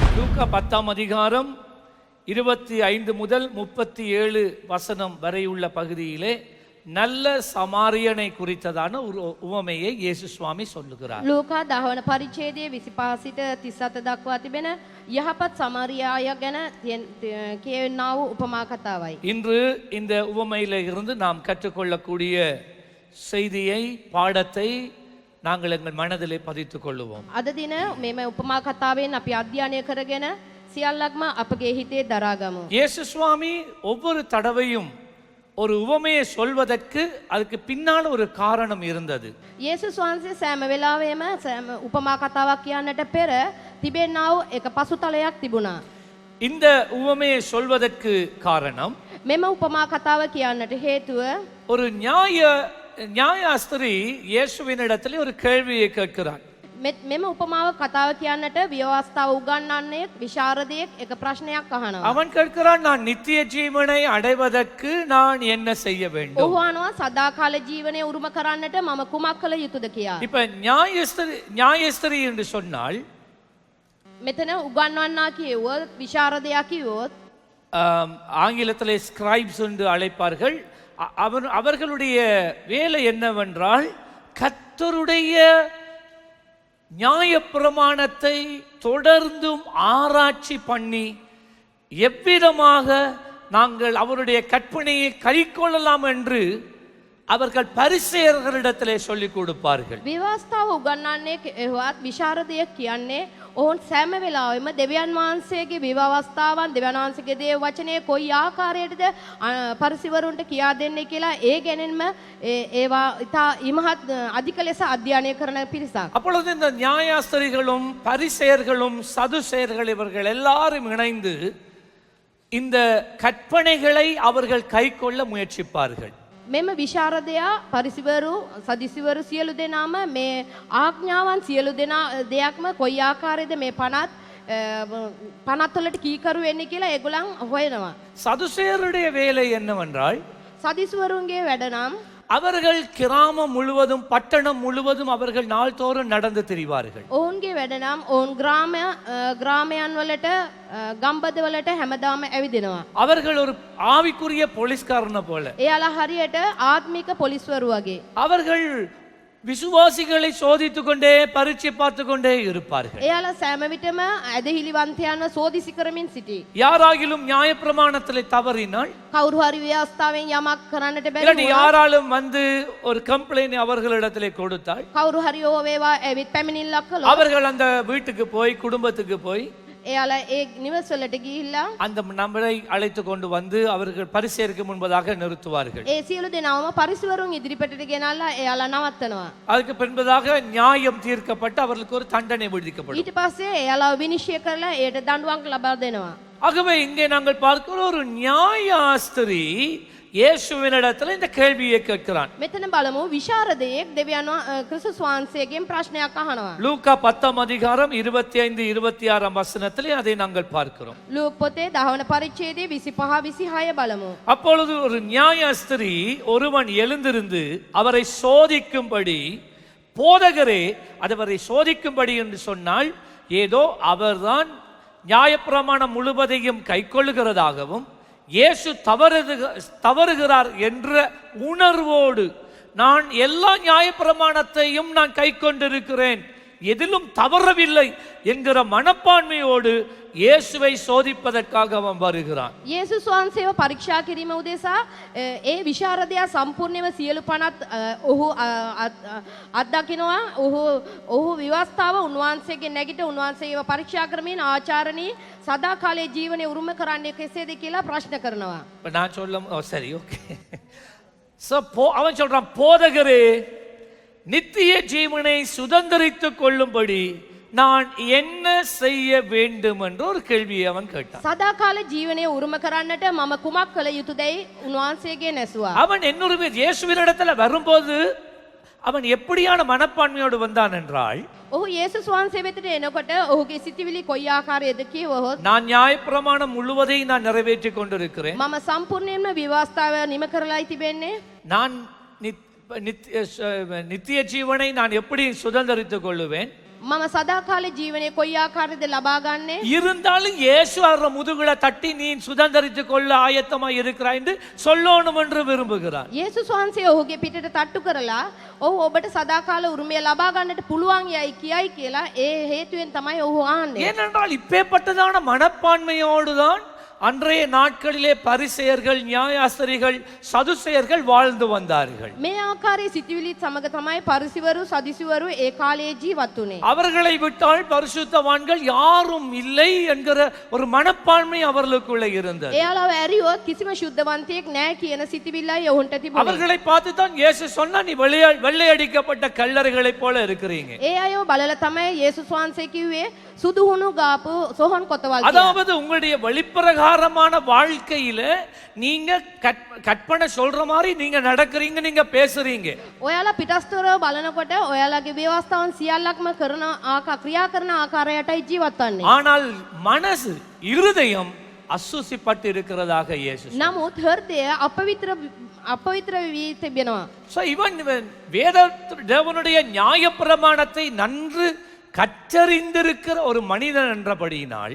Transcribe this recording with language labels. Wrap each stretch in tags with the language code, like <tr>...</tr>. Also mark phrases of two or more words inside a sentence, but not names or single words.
<ta>லூக்கா 10ஆம் அதிகாரம் 25 முதல் 37 வசனம் வரை உள்ள பகுதியிலே நல்ல சமாரியனை குறித்ததான ஒரு உவமையை இயேசு சுவாமி சொல்லுகிறார்.</ta> <si>ලූකා 10 වන පරිච්ඡේදයේ 25 සිට 37 දක්වා තිබෙන යහපත් සමාරියාය ගැන කියවෙනා වූ උපමා කතාවයි.</si> <ta>இன்று இந்த உவமையில இருந்து நாம் கற்றுக்கொள்ளக்கூடிய செய்தியை பாடத்தை நாங்கள் எங்கள் மனதிலே பதித்துக் கொள்ளுவோம்.</ta> <si>අද දින මෙම උපමා කතාවෙන් අපි අධ්‍යයනය කරගෙන සියල්ලක්ම අපගේ හිතේ දරාගමු.</si> <ta>இயேசு சுவாமி ஒவ்வொரு தடவையும் ஒரு உவமையை சொல்வதற்கு அதுக்கு பின்னால் ஒரு காரணம் இருந்தது.</ta> <si>යේසුස් වහන්සේ සෑම වෙලාවෙම සෑම උපමා කතාවක් කියන්නට පෙර තිබෙනා වූ එක පසුතලයක් තිබුණා.</si> <ta>இந்த உவமையை சொல்வதற்கு காரணம்</ta> <si>මෙම උපමා කතාව කියන්නට හේතුව</si> <ta>ஒரு நியாயாஸ்திரி இயேசுவினிடத்தில் ஒரு கேள்வியை கேட்கிறார்.</ta> <si>මෙම උපමාව කතාව කියන්නට ව්‍යවස්ථාව උගන්වන්නේ විශාරදයෙක් එක ප්‍රශ්නයක් අහනවා.</si> <ta>அவன் கேட்கிறான், நான் நித்திய ஜீவனை அடைவதற்கு நான் என்ன செய்ய வேண்டும்?</ta> <si>ඔහු අහනවා සදාකාල ජීවනය උරුම කරන්නට මම කුමක් කළ යුතුද කියලා.</si> <ta>இப்ப நியாயாஸ்திரி என்று சொன்னால்</ta> <si>මෙතන උගන්වන්නා කියවොත් විශාරදයා කිව්වොත්</si> <ta>ஆங்கிலத்திலே ஸ்கிரைப்ஸ் என்று அழைப்பார்கள். அவர்களுடைய வேலை என்னவென்றால் கர்த்தருடைய நியாயப்பிரமாணத்தை தொடர்ந்தும் ஆராய்ச்சி பண்ணி எவ்விதமாக நாங்கள் அவருடைய கற்பனையை கைக்கொள்ளலாம் என்று அவர்கள் பரிசேயர்களிடத்திலே சொல்லிக் கொடுப்பார்கள்.</ta> <si>විවස්ථාව උගන්වන්නේ එහෙවත් විශාරදයෙක් කියන්නේ ඔවුන් සෑම වෙලාවෙම දෙවියන් වහන්සේගේ විවස්ථාවන් දෙවියන් වහන්සේගේ දේව වචනේ කොයි ආකාරයටද පරිසිවරුන්ට කියා දෙන්නේ කියලා ඒ ගැනීම ඒවා ඉතා ඉමහත් අධික ලෙස අධ්‍යයනය කරන පිරිසක්.</si> <ta>அப்பொழுது இந்த நியாயாஸ்திரிகளும் பரிசேயர்களும் சதுசேயர்கள் இவர்கள் எல்லாரும் இணைந்து இந்த கற்பனைகளை அவர்கள் கைக்கொள்ள முயற்சிப்பார்கள்.</ta> <si>මෙම විශාරදයා පරිසිවරු සදිසිවරු සියලු දෙනාම මේ ආඥාවන් සියලු දෙනා දෙයක්ම කොයි ආකාරයේද මේ පනත් වලට කීකරු වෙන්නේ කියලා ඒගොල්ලන් හොයනවා.</si> <ta>சதுசேயருடைய வேலை என்னவென்றால்</ta> <si>සදිස්වරුන්ගේ වැඩ නම්</si> <ta>அவர்கள் கிராமம் முழுவதும் பட்டணம் முழுவதும் அவர்கள் நாள்தோறும் நடந்து திரிவார்கள்.</ta> <si>ඔවුන්ගේ වැඩ නම් ඔවුන් ග්‍රාමයන් වලට ගම්බද වලට හැමදාම ඇවිදිනවා.</si> <ta>அவர்கள் ஒரு ஆவிக்குரிய போலீஸ்காரனை போல.</ta> <si>එයාලා හරියට ආත්මික පොලිස්වරු වගේ.</si> <ta>அவர்கள் விசுவாசிகளை சோதித்துக் கொண்டே பரீட்சை பார்த்து கொண்டே இருப்பார்கள்.</ta> <si>එයාලා සෑම විටම ඇදහිලිවන්තයන්ව සෝදිසි කරමින් සිටී.</si> <ta>யாராகிலும் நியாயப்பிரமாணத்திலே தவறினால்</ta> <si>කවුරු හරි ව්‍යවස්ථාවෙන් යමක් කරන්නට බැරි</si> <ta>இல்லாட்டி யாராலும் வந்து ஒரு கம்ப்ளைண்ட் அவர்களிடத்திலே கொடுத்தால்</ta> <si>කවුරු හරි ඕව වේවා ඇවිත් පැමිණිල්ලක් කළොත්</si> <ta>அவர்கள் அந்த வீட்டுக்கு போய் குடும்பத்துக்கு போய்</ta> <si>එයාලා ඒ නිවස් වලට ගිහිල්ලා</si> <ta>அந்த நபரை அழைத்து கொண்டு வந்து அவர்கள் பரிசேயருக்கு முன்பதாக நிறுத்துவார்கள்.</ta> <si>ඒ සියලු දෙනාම පරිසවරුන් ඉදිරිපතට ගෙනල්ලා එයාලා නවත්තනවා.</si> <ta>அதுக்கு பின்பதாக நியாயம் தீர்க்கப்பட்டு அவர்களுக்கு ஒரு தண்டனை விதிக்கப்படும்.</ta> <si>ඊට පස්සේ එයාලා විනිශ්චය කරලා ඒට දඬුවම් ලබා දෙනවා.</si> <ta>ஆகவே இங்கே நாங்கள் பார்க்கிற ஒரு நியாயாஸ்திரி இயேசுவினிடத்தில் இந்த கேள்வியை கேட்கிறான்.</ta> <si>මෙතන බලමු විශාරදයෙක් දෙවියන් ක්‍රිස්තුස් වහන්සේගෙන් ප්‍රශ්නයක් අහනවා.</si> <ta>லூக்கா 10ஆம் அதிகாரம் 25 26ஆம் வசனத்திலே அதை நாங்கள் பார்க்கிறோம்.</ta> <si>ලූක් පොතේ 10 වන පරිච්ඡේදයේ 25 26 බලමු.</si> <ta>அப்பொழுது ஒரு நியாயாஸ்திரி ஒருவன் எழுந்திருந்து அவரை சோதிக்கும்படி, போதகரே அவரை சோதிக்கும்படி என்று சொன்னால் ஏதோ அவர்தான் நியாயப்பிரமாணம் முழுவதையும் கைக்கொள்ளுகிறதாகவும் இயேசு தவறுகிறார் என்ற உணர்வோடு நான் எல்லா நியாயப்பிரமாணத்தையும் நான் கை கொண்டிருக்கிறேன், எதிலும் தவறவில்லை என்கிற மனப்பான்மையோடு இயேசுவை சோதிப்பதற்காக அவன் வருகிறான்.</ta> <si>යේසුස් වහන්සේව පරීක්ෂා කිරීම උදෙසා ඒ විශාරදයා සම්පූර්ණයෙන්ම සියලු පනත් ඔහු අත්දකිනවා. ඔහු විවස්ථාව උන්වහන්සේගේ නැගිට උන්වහන්සේව පරීක්ෂා කරමින් ආචාරණී සදාකාලයේ ජීවනය උරුම කරන්නේ කෙසේද කියලා ප්‍රශ්න කරනවා.</si> <ta>நான் சொல்ல சரி ஓகே. அவன் சொல்றான், போதகரே நித்திய ஜீவனை சுதந்திரித்துக் கொள்ளும்படி நான் என்ன செய்ய வேண்டும் என்ற ஒரு கேள்வியை அவன் கேட்டான்.</ta> <si>සදාකාල ජීවනය උරුම කරන්නට මම කුමක් කළ යුතුදයි උන්වහන්සේගේ නැසුවා.</si> <ta>அவன் என்னொரு இயேசுவினிடத்தில் வரும்போது அவன் எப்படியான மனப்பான்மையோடு வந்தான் என்றால்,</ta> <si>ඔහු යේසුස් වහන්සේ වෙතට එනකොට ඔහුගේ සිතිවිලි කොයි ආකාරයේද කියවහොත්</si> <ta>நான் நியாயப்பிரமாணம் முழுவதையும் நான் நிறைவேற்றிக் கொண்டிருக்கிறேன்,</ta> <si>මම සම්පූර්ණයෙන්ම විවස්ථාව නිම කරලායි තිබෙන්නේ,</si> <ta>நான் நித்திய ஜீவனை நான் எப்படி சுதந்திரித்துக் கொள்ளுவேன்,</ta> <si>මම සදාකාල ජීවනයේ කොයි ආකාරයේද ලබා ගන්නේ?</si> <ta>இருந்தாலும் இயேசு அவர முதுகுல தட்டி நீ சுதந்தரித்துக் கொள்ள ஆயத்தமா இருக்கிறாய் என்று சொல்லணும் என்று விரும்புகிறார்.</ta> <si>යේසුස් වහන්සේ ඔහුගේ පිටට තට්ටු කරලා ඔහු ඔබට සදාකාල උරුමය ලබා ගන්නට පුළුවන් යයි කියයි කියලා ඒ හේතුවෙන් තමයි ඔහු ආන්නේ.</si> <ta>ஏனென்றால் இப்பேற்பட்டதான மனப்பான்மையோடுதான் அன்றைய நாட்களிலே பரிசேயர்கள் நியாயாஸ்திரிகள் சதுசேயர்கள் வாழ்ந்து வந்தார்கள்.</ta> <si>මේ ආකාරයේ සිතුවිලි සමග තමයි පරිසිවරු සදිසිවරු ඒ කාලයේ ජීවත් වුණේ.</si> <ta>அவர்களை விட்டால் பரிசுத்தவான்கள் யாரும் இல்லை என்கிற ஒரு மனப்பான்மை அவர்களுக்குள்ளே இருந்தது.</ta> <si>එයාලව ඇරියොත් කිසිම ශුද්ධවන්තයෙක් නැහැ කියන සිතුවිල්ලයි ඔවුන්ට තිබුණේ.</si> <ta>அவர்களை பார்த்து தான் இயேசு சொன்னா நீ வெள்ளை அடிக்கப்பட்ட கல்லறைகளைப் போல இருக்கிறீங்க.</ta> <si>ඒ අයව බලලා තමයි යේසුස් වහන්සේ කිව්වේ සුදු හුණු ගාපු සොහොන් කොතවල් කියලා.</si> <ta>அதாவது உங்களுடைய வெளிப்பிரகாரமான வாழ்க்கையில நீங்க கற்பனை சொல்ற மாதிரி நீங்க நடக்கிறீங்க, நீங்க பேசுறீங்க.</ta> <si>ඔයාලා පිටස්තරව බලනකොට ඔයාලගේ ව්‍යවස්ථාවන් සියල්ලක්ම කරන ක්‍රියා කරන ආකාරයටයි ජීවත් වන්නේ.</si> <ta>ஆனால் மனசு இருதயம் அசுசிப்பட்டு இருக்கிறதாக இயேசு சொன்னார்.</ta> <si>නමුත් හෘදය අපවිත්‍ර වී තිබෙනවා.</si> <ta>சோ இவன் வேத தேவனுடைய நியாயப்பிரமாணத்தை நன்கு கற்றறிந்திருக்கிற ஒரு மனிதன் என்றபடியினால்</ta>